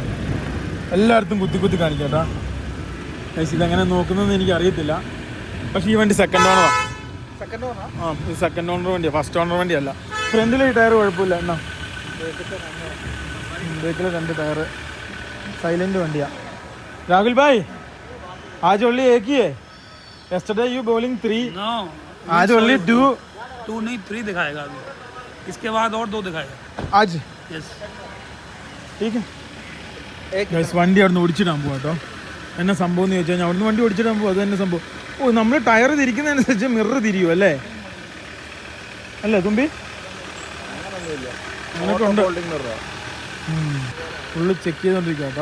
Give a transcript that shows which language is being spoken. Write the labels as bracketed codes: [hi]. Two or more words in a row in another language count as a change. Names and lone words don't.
[ml] എല്ലായിടത്തും കുത്തി കാണിക്കാട്ടാ ഗൈസ്. ഇതെങ്ങനെ നോക്കുന്നതെന്ന് എനിക്ക് അറിയത്തില്ല. പക്ഷേ ഈ വണ്ടി സെക്കൻഡ് ഓണറാണ്. ഇത് [en] second owner [ml] വണ്ടിയാണ്, [en] first owner [ml] വണ്ടിയല്ല. ഫ്രണ്ടിലെ ഈ ടയർ കുഴപ്പമില്ല. എന്നാ ബേക്കിലെ 2 ടയർ. സൈലന്റ് വണ്ടിയാ. രാഹുൽ ഭായ്, [hi] आज ओनली एक ही है. [en] Yesterday you bowling 3. No. [hi] आज only 2 नहीं 3 दिखाएगा अभी. इसके बाद और 2 दिखाएगा. आज. [en] Yes. [hi] ठीक है. [ml] ഗൈസ് വണ്ടി അവിടെ നിന്ന് ഓടിച്ചിടാൻ പോവാ കേട്ടോ. എന്നാ സംഭവം എന്ന് ചോദിച്ചാൽ അവിടെ നിന്ന് വണ്ടി ഓടിച്ചിടാൻ പോകും. അത് തന്നെ സംഭവം. ഓ, നമ്മൾ ടയർ തിരിക്കുന്നതനുസരിച്ച് മിറർ തിരിയും അല്ലേ? അല്ലേ തുമ്പി? അങ്ങനൊക്കെ ഉണ്ട്. [en] full check [ml] ചെയ്തോണ്ടിരിക്കുക കേട്ടോ.